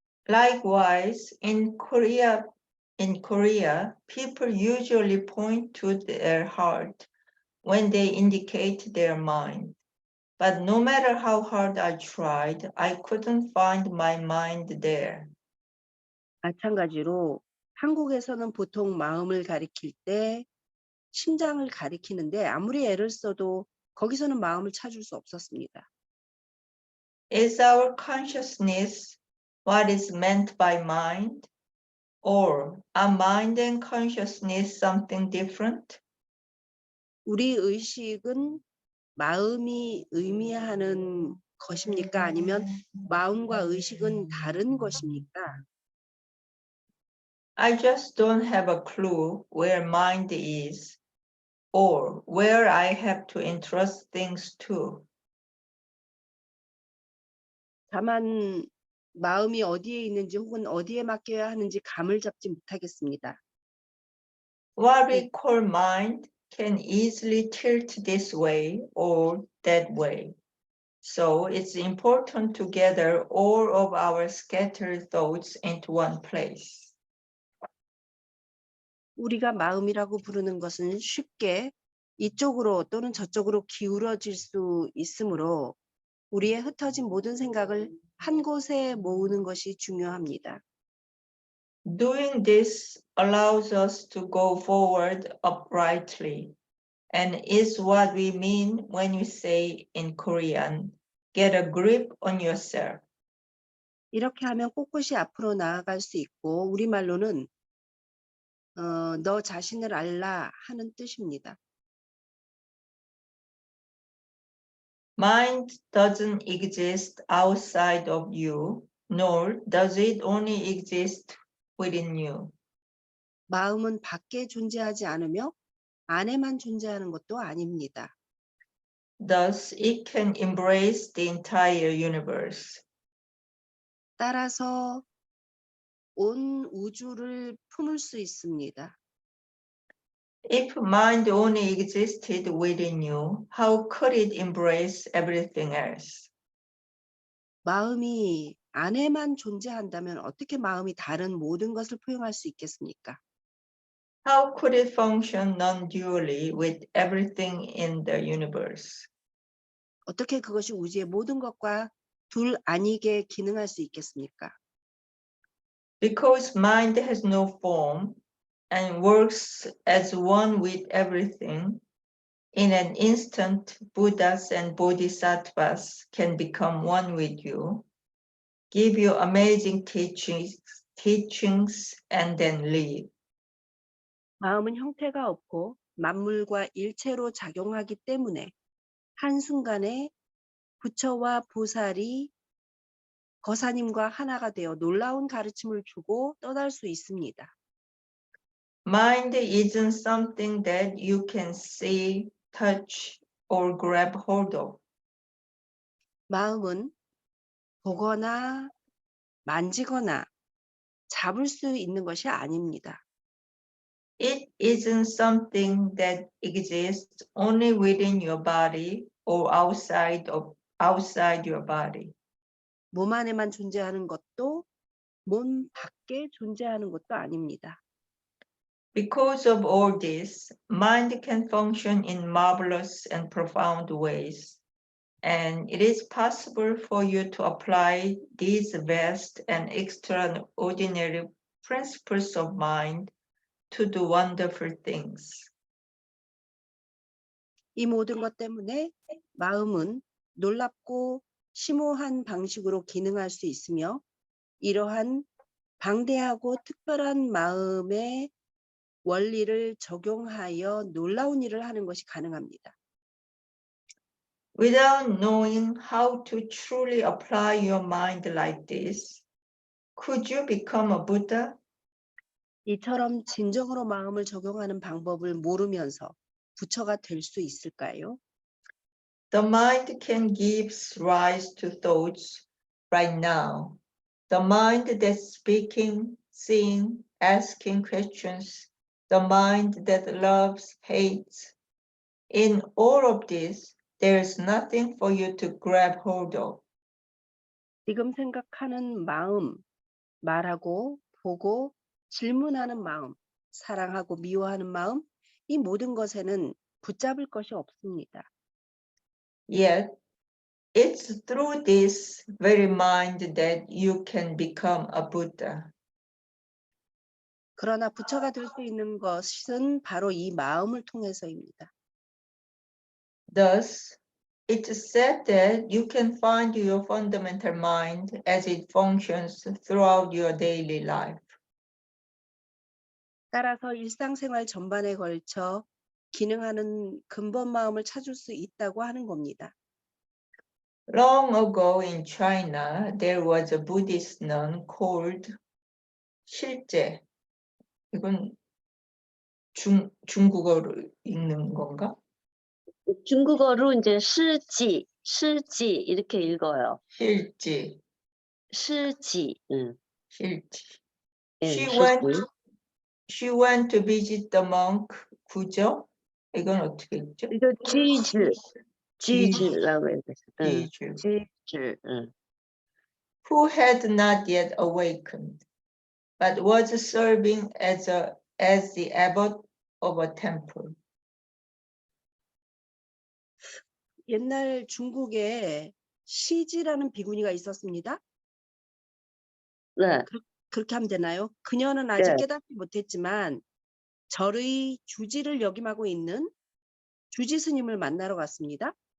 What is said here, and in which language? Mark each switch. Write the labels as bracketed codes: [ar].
[en] Likewise, in Korea, people usually point to their heart when they indicate their mind. But no matter how hard I tried, I couldn't find my mind there. [ko] 마찬가지로 한국에서는 보통 마음을 가리킬 때 심장을 가리키는데 아무리 애를 써도 거기서는 마음을 찾을 수 없었습니다. [en] Is our consciousness what is meant by mind? Or are mind and consciousness something different? [ko] 우리 의식은 마음이 의미하는 것입니까? 아니면 마음과 의식은 다른 것입니까? [en] I just don't have a clue where mind is or where I have to entrust things to. [ko] 다만 마음이 어디에 있는지 혹은 어디에 맡겨야 하는지 감을 잡지 못하겠습니다. [en] What we call mind can easily tilt this way or that way. So it's important to gather all of our scattered thoughts into one place. [ko] 우리가 마음이라고 부르는 것은 쉽게 이쪽으로 또는 저쪽으로 기울어질 수 있으므로 우리의 흩어진 모든 생각을 한 곳에 모으는 것이 중요합니다. [en] Doing this allows us to go forward uprightly and is what we mean when we say in Korean, get a grip on yourself. [ko] 이렇게 하면 꼿꼿이 앞으로 나아갈 수 있고 우리말로는 너 자신을 알라 하는 뜻입니다. [en] Mind doesn't exist outside of you, nor does it only exist within you. [ko] 마음은 밖에 존재하지 않으며 안에만 존재하는 것도 아닙니다. [en] Thus, it can embrace the entire universe. [ko] 따라서 온 우주를 품을 수 있습니다. [en] If mind only existed within you, how could it embrace everything else? [ko] 마음이 안에만 존재한다면 어떻게 마음이 다른 모든 것을 포용할 수 있겠습니까? [en] How could it function non-dually with everything in the universe? [ko] 어떻게 그것이 우주의 모든 것과 둘 아니게 기능할 수 있겠습니까? [en] Because mind has no form and works as one with everything, in an instant, Buddhas and Bodhisattvas can become one with you, give you amazing teachings, and then leave. [ko] 마음은 형태가 없고 만물과 일체로 작용하기 때문에 한순간에 부처와 보살이 거사님과 하나가 되어 놀라운 가르침을 주고 떠날 수 있습니다. [en] Mind isn't something that you can see, touch, or grab hold of. [ko] 마음은 보거나 만지거나 잡을 수 있는 것이 아닙니다. [en] It isn't something that exists only within your body or outside your body. [ko] 몸 안에만 존재하는 것도 몸 밖에 존재하는 것도 아닙니다. [en] Because of all this, mind can function in marvelous and profound ways, and it is possible for you to apply these vast and extraordinary principles of mind to do wonderful things. [ko] 이 모든 것 때문에 마음은 놀랍고 심오한 방식으로 기능할 수 있으며 이러한 방대하고 특별한 마음의 원리를 적용하여 놀라운 일을 하는 것이 가능합니다. [en] Without knowing how to truly apply your mind like this, could you become a Buddha? [ko] 이처럼 진정으로 마음을 적용하는 방법을 모르면서 부처가 될 수 있을까요? [en] The mind can give rise to thoughts right now. The mind that's speaking, seeing, asking questions. The mind that loves, hates. In all of this, there's nothing for you to grab hold of. [ko] 지금 생각하는 마음, 말하고 보고 질문하는 마음, 사랑하고 미워하는 마음, 이 모든 것에는 붙잡을 것이 없습니다. [en] Yet, it's through this very mind that you can become a Buddha. [ko] 그러나 부처가 될 수 있는 것은 바로 이 마음을 통해서입니다. [en] Thus, it's said that you can find your fundamental mind as it functions throughout your daily life. [ko] 따라서 일상생활 전반에 걸쳐 기능하는 근본 마음을 찾을 수 있다고 하는 겁니다. [en] Long ago in China, there was a Buddhist nun called 실제. [ko] 이건 중국어로 읽는 건가? 중국어로 이제 시지 이렇게 읽어요. 실지. 시지. 실지. 예, [en] She went to visit the monk 구저. [ko] 이건 어떻게 읽죠? 이거 쥐즈라고 해요. 쥐즈. 쥐즈. [en] Who had not yet awakened, but was serving as the abbot of a temple. [ko] 옛날 중국에 시지라는 비구니가 있었습니다. 네. 그렇게 하면 되나요? 그녀는 아직 네. 깨닫지 못했지만 절의 주지를 역임하고 있는 주지 스님을 만나러 갔습니다.